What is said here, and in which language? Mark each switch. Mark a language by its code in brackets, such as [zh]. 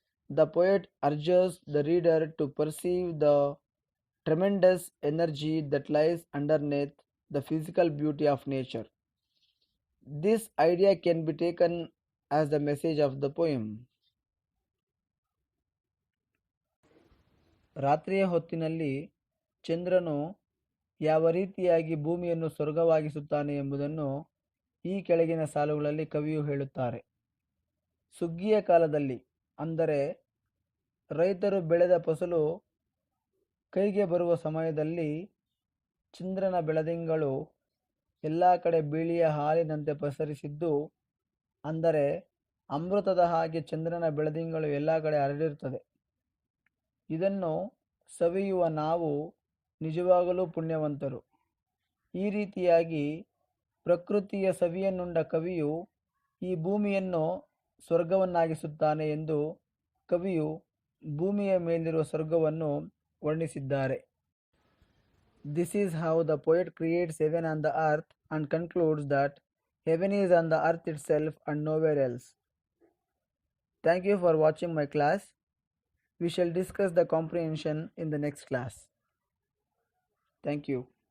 [en] The poet urges the reader to perceive the tremendous energy that lies underneath the physical beauty of nature. This idea can be taken as the message of the poem. [kn] ರಾತ್ರಿಯ ಹೊತ್ತಿನಲ್ಲಿ ಚಂದ್ರನು ಯಾವ ರೀತಿಯಾಗಿ ಭೂಮಿಯನ್ನು ಸ್ವರ್ಗವಾಗಿಸುತ್ತಾನೆ ಎಂಬುದನ್ನು ಈ ಕೆಳಗಿನ ಸಾಲುಗಳಲ್ಲಿ ಕವಿಯು ಹೇಳುತ್ತಾರೆ. ಸುಗ್ಗಿಯ ಕಾಲದಲ್ಲಿ, ಅಂದರೆ ರೈತರು ಬೆಳೆದ ಫಸಲು ಕೈಗೆ ಬರುವ ಸಮಯದಲ್ಲಿ, ಚಂದ್ರನ ಬೆಳದಿಂಗಳು ಎಲ್ಲ ಕಡೆ ಬಿಳಿಯ ಹಾಲಿನಂತೆ ಪಸರಿಸಿದ್ದು, ಅಂದರೆ ಅಮೃತದ ಹಾಗೆ ಚಂದ್ರನ ಬೆಳದಿಂಗಳು ಎಲ್ಲ ಕಡೆ ಹರಡಿರುತ್ತದೆ. ಇದನ್ನು ಸವಿಯುವ ನಾವು ನಿಜವಾಗಲೂ ಪುಣ್ಯವಂತರು. ಈ ರೀತಿಯಾಗಿ ಪ್ರಕೃತಿಯ ಸವಿಯನ್ನುಂಡ ಕವಿಯು ಈ ಭೂಮಿಯನ್ನು ಸ್ವರ್ಗವನ್ನಾಗಿಸುತ್ತಾನೆ ಎಂದು ಕವಿಯು ಭೂಮಿಯ ಮೇಲಿರುವ ಸ್ವರ್ಗವನ್ನು ವರ್ಣಿಸಿದ್ದಾರೆ. [en] This is how the poet creates heaven on the earth and concludes that heaven is on the earth itself and nowhere else. Thank you for watching my class. We shall discuss the comprehension in the next class. Thank you.